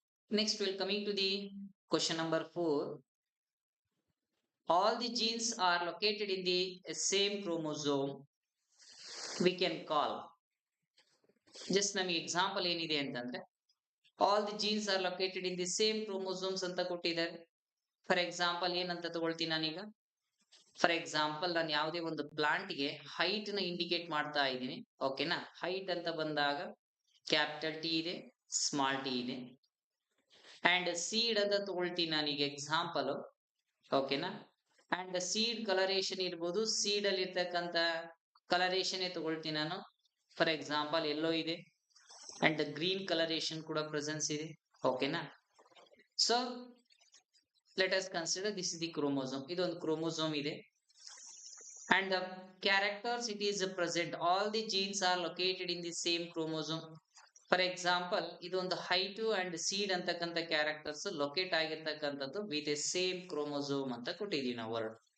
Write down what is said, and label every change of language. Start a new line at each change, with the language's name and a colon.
English: Next we'll coming to the question number 4. All the genes are located in the same chromosome. We can call, just
Kannada: ನಮಗೆ
English: example
Kannada: ಏನಿದೆ ಅಂತಂದ್ರೆ
English: all the genes are located in the same chromosomes
Kannada: ಅಂತ ಕೊಟ್ಟಿದ್ದಾರೆ.
English: for example
Kannada: ಏನಂತ ತಗೊಳ್ತೀನಿ ನಾನೀಗ, for example ನಾನು ಯಾವುದೇ ಒಂದು ಪ್ಲಾಂಟ್ ಗೆ ಹೈಟ್ ನ ಇಂಡಿಕೇಟ್ ಮಾಡ್ತಾ ಇದ್ದೀನಿ. ಓಕೆನಾ?
English: height
Kannada: ಅಂತ ಬಂದಾಗ
English: Capital T ಇದೆ, small T ಇದೆ.
Kannada: ಅಂಡ್ ಸೀಡ್ ಅಂತ ತಗೊಳ್ತೀನಿ ನಾನೀಗ ಎಕ್ಸಾಂಪಲ್. ಓಕೆನಾ? ಅಂಡ್ ಸೀಡ್ ಕಲರೇಷನ್ ಇರ್ಬೋದು, ಸೀಡ್ ಅಲ್ಲಿ ಇರ್ತಕ್ಕಂಥ ಕಲರೇಷನ್ ತಗೊಳ್ತೀನಿ ನಾನು.
English: for example yellow ಇದೆ and green colouration
Kannada: ಕೂಡ
English: Presence ಇದೆ. ಓಕೆನಾ? So let us consider this is the chromosome.
Kannada: ಇದೊಂದು
English: chromosome ಇದೆ and the characters it is present, all the genes are located in the same chromosome. For example, ಇದೊಂದು height and seed
Kannada: ಅಂತಕ್ಕಂಥ
English: characters locate ಆಗಿರ್ತಕ್ಕಂಥದ್ದು with a same chromosome
Kannada: ಅಂತ ಕೊಟ್ಟಿದ್ದೀವಿ ನಾವು
English: Word.